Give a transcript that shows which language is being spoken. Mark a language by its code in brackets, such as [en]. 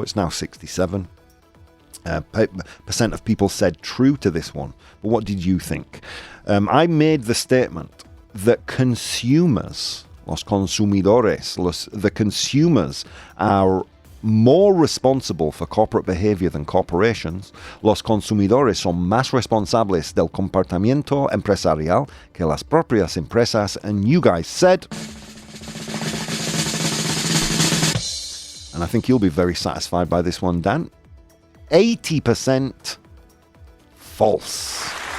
[en] It's now 67%. Percent of people said true to this one. But what did you think? I made the statement that consumers, [es] los consumidores, [en] the consumers are more responsible for corporate behavior than corporations. [es] Los consumidores son más responsables del comportamiento empresarial que las propias empresas. [en] And you guys said, and I think you'll be very satisfied by this one, Dan, 80% false.